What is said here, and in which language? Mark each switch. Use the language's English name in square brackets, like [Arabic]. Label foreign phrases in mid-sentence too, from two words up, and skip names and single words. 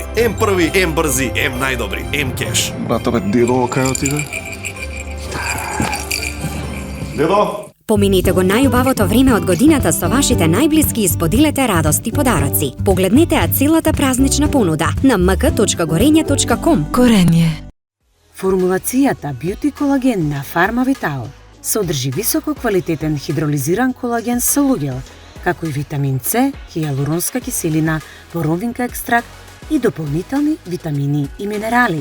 [Macedonian] М1, М-брзи, М најдобри, М-кеш. Брато бе, дедо, кај отиде? Дедо? Поминете го најубавото време од годината со вашите најблиски и споделете радост и подароци. Погледнете ја целата празнична понуда на mk.gorenje.com. Gorenje. Формулацијата Beauty колаген на Pharma Vital содржи високо квалитетен хидролизиран колаген со луѓел, како и витамин С, хијалуронска киселина, боровинка екстракт и дополнителни витамини и минерали.